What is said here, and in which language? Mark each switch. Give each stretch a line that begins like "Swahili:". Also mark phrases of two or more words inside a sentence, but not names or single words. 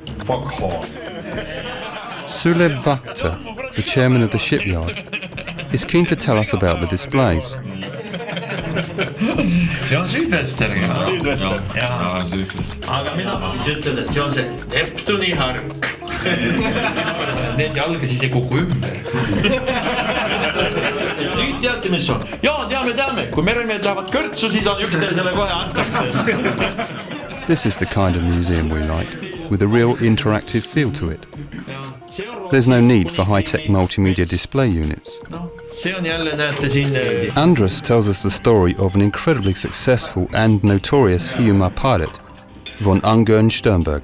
English: foghorn. Sulev Vakta, the chairman of the shipyard, is keen to tell us about the displays.
Estonian: See on süüdvesteri. Aga mina siis ütlen, et see on see Neptuni hark. Need jalga siis ei kuku ümber. Nüüd teate, mis on? Jaa, teame. Kui meremehed lähevad kõrtsu, siis on üksteisele kohe antakse.
English: This is the kind of museum we like, with a real interactive feel to it. There's no need for high-tech multimedia display units. Andrus tells us the story of an incredibly successful and notorious Hiiumaa pirate, von Ungern Sternberg.